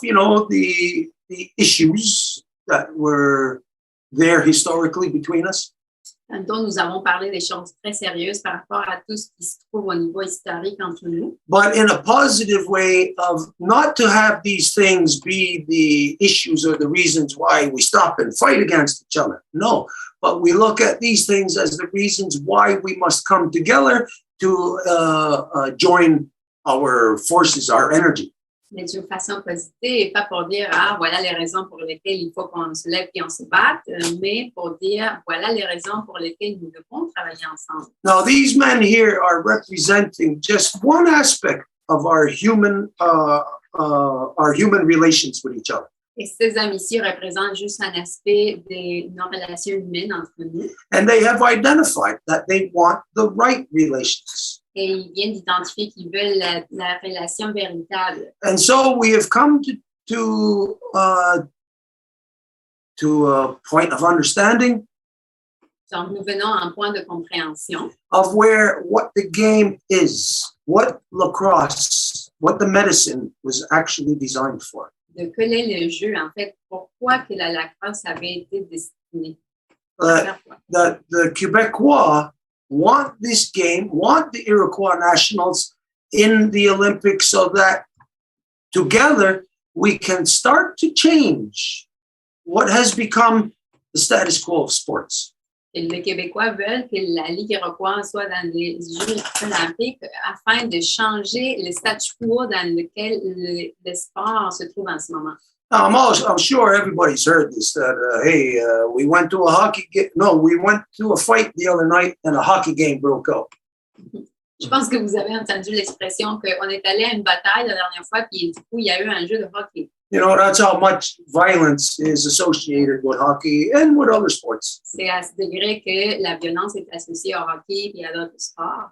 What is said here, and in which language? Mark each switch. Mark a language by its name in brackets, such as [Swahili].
[English] You know, the issues that were there historically between us. [French] Dont nous avons parlé des choses très sérieuses par rapport à tout ce qui se trouve au niveau historique entre nous. [English] But in a positive way of not to have these things be the issues or the reasons why we stop and fight against each other. No, but we look at these things as the reasons why we must come together to join our forces, our energy. [French] Mais d'une façon positive, et pas pour dire, voilà les raisons pour lesquelles il faut qu'on se lève et on se batte, mais pour dire, voilà les raisons pour lesquelles nous devons travailler ensemble. [English] Now, these men here are representing just one aspect of our human relations with each other. [French] Et ces hommes ici représentent juste un aspect de nos relations humaines entre nous. [English] And they have identified that they want the right relations. [French] Et ils viennent d'identifier qu'ils veulent la relation véritable. [English] And so we have come to a point of understanding. [French] Donc, nous venons à un point de compréhension [English] of what the game is, what lacrosse, what the medicine was actually designed for. [French] De quel est le jeu, en fait, pourquoi que la lacrosse avait été destinée. [English] The Quebecois want this game, want the Iroquois Nationals in the Olympics so that together we can start to change what has become the status quo of sports. [French] Et les Québécois veulent que la Ligue iroquoise soit dans les Jeux olympiques afin de changer le statu quo dans lequel le sport se trouve en ce moment. [English] Now, I'm sure everybody's heard this, that, we went to a hockey game. No, we went to a fight the other night and a hockey game broke out. [French] Je pense que vous avez entendu l'expression qu'on est allé à une bataille la dernière fois, puis du coup, il y a eu un jeu de hockey. [English] You know, that's how much violence is associated with hockey and with other sports. [French] C'est à ce degré que la violence est associée au hockey et à d'autres sports.